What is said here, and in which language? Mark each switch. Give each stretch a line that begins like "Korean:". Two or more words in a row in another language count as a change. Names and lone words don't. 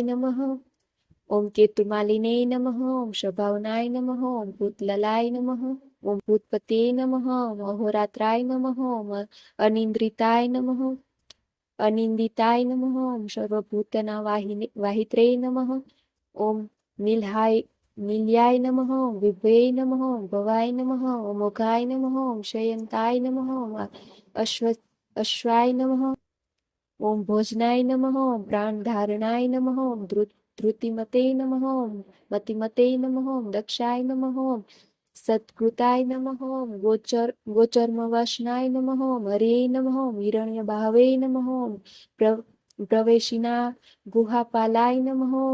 Sanskrit: नमः ओम केतुमालिने नमः ओम शभावनाय नमः ओम भूतललाय नमः ओम भूतपते नमः ओम अहोरात्राय नमः ओम अनिंद्रिताय नमः अनिंदिताय नमः ओम सर्वभूतना वाहित्रे नमः ओम નીલ્યાય નમઃ વિભવે નમઃ ભવાય નમઃ મોઘાય નમઃ શયંતાય નમઃ અશ્વાય નમઃ ઓમ ભોજનાય નમઃ પ્રાણધારણાય નમઃ ધૃતિમતે નમઃ મતિમતે નમઃ દક્ષાય નમઃ સત્કૃતાય નમઃ ગોચર્મવશનાય નમઃ હરે નમઃ હિરણ્યભાવે નમઃ પ્રવેશિના ગુહાપાલાય નમઃ